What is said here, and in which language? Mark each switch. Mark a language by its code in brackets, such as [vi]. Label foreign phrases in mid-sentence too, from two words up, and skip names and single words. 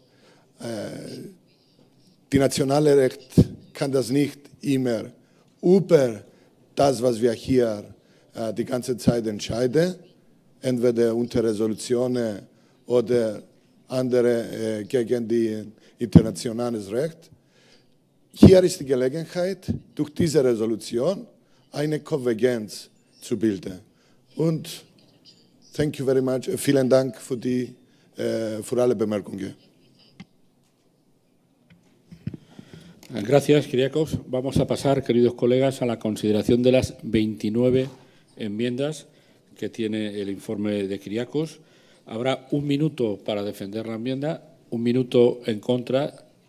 [de] Die nationale Recht kann das nicht immer über das, was wir hier die ganze Zeit entscheiden, entweder unter Resolutionen oder andere gegen die internationales Recht. Hier ist die Gelegenheit, durch diese Resolution eine Konvergenz zu bilden. [en] Und thank you very much. [de] Vielen Dank für alle Bemerkungen. [es] Gracias, Kyriakos. Vamos a pasar, queridos colegas, a la consideración de las 29 enmiendas que tiene el informe de Kyriakos. Habrá un minuto para defender la enmienda, un minuto en contra.